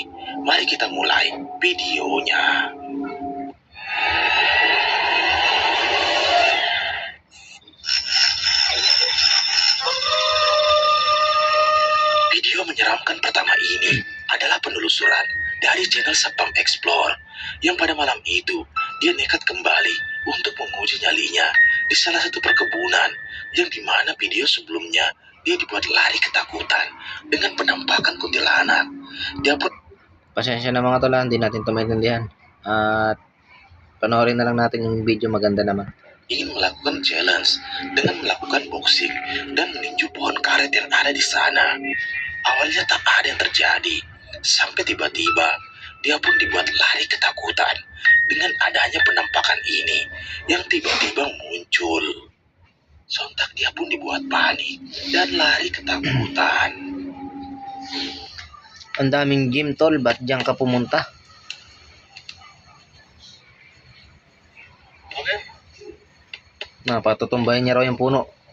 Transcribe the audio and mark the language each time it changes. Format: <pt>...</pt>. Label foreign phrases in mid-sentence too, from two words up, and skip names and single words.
<id>Mari kita mulai videonya. Video menyeramkan pertama ini adalah penelusuran dari channel Satpam Explore yang pada malam itu dia nekat kembali untuk menguji nyalinya di salah satu perkebunan yang dimana video sebelumnya dia dibuat lari ketakutan dengan penampakan kuntilanak. Dia pun</id> <tl>Pasensya na mga tol, hindi natin ito maintindihan. At panoorin na lang natin yung video, maganda naman.</tl> <id>ingin melakukan challenge dengan melakukan boxing dan meninju pohon karet yang ada di sana. Awalnya tak ada yang terjadi, sampai tiba-tiba dia pun dibuat lari ketakutan dengan adanya penampakan ini yang tiba-tiba muncul. Sontak dia pun dibuat panik dan lari ketakutan.</id> <tl>Ang daming gym tol, ba't diyan ka pumunta? Napatutumbayan niya raw yung puno.</tl>